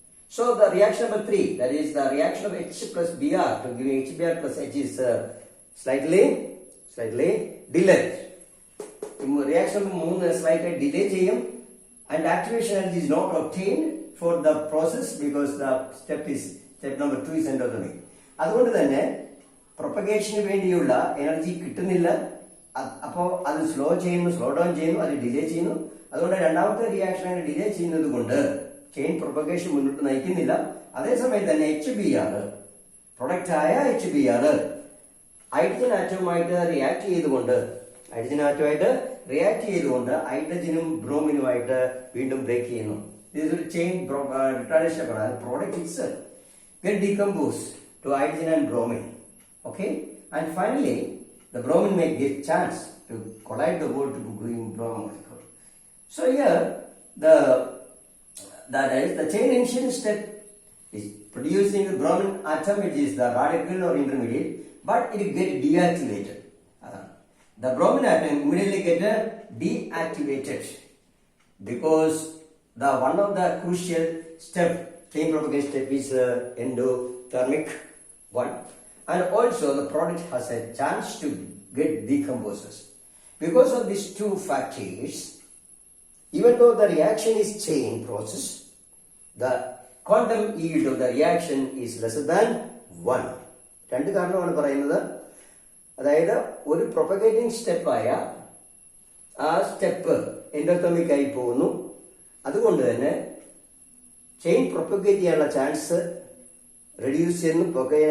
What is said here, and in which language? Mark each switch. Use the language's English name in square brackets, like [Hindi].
[English] So the reaction number 3, that is the reaction of H plus Br to giving HBr plus H is slightly delayed. Reaction number 3 slightly delay and activation energy is not obtained for the process because the step number 2 is endothermic. [Malayalam] അതുകൊണ്ട് തന്നെ propagation വേണ്ടിയുള്ള energy കിട്ടുന്നില്ല. അപ്പോൾ അത് slow down ചെയ്യുന്നു, അത് delay ചെയ്യുന്നു. അതുകൊണ്ട് രണ്ടാമത്തെ റിയാക്ഷൻ ഡിലേ ചെയ്യുന്നത് കൊണ്ട് ചെയിൻ പ്രൊപ്പഗേഷൻ മുന്നോട്ട് നയിക്കുന്നില്ല. അതേസമയം തന്നെ HBr പ്രൊഡക്റ്റ് ആയ HBr ഹൈഡ്രജൻ ആറ്റവുമായിട്ട് റിയാക്ട് ചെയ്തുകൊണ്ട് ഹൈഡ്രജനും ബ്രോമിനുമായിട്ട് വീണ്ടും ബ്രേക്ക് ചെയ്യുന്നു. [English] This is chain retardation. The product itself get decomposed to hydrogen and bromine. Okay, and finally the bromine may get chance to collide the gold to green bromine molecule. So here that is the chain initiation step is producing the bromine atom, which is the radical or intermediate, but it get deactivated. The bromine atom immediately get deactivated because the one of the crucial step, chain propagation step, is endothermic one, and also the product has a chance to get decomposed. Because of these two factors, even though the reaction is chain process, the quantum yield of the reaction is lesser than 1. [Malayalam] രണ്ട് കാരണമാണ് പറയുന്നത്. അതായത് ഒരു propagating സ്റ്റെപ്പായ ആ step endothermic ആയി പോകുന്നു. അതുകൊണ്ട് തന്നെ ചെയിൻ പ്രൊപ്പഗേറ്റ് ചെയ്യാനുള്ള ചാൻസ് റെഡ്യൂസ് ചെയ്യുന്നു.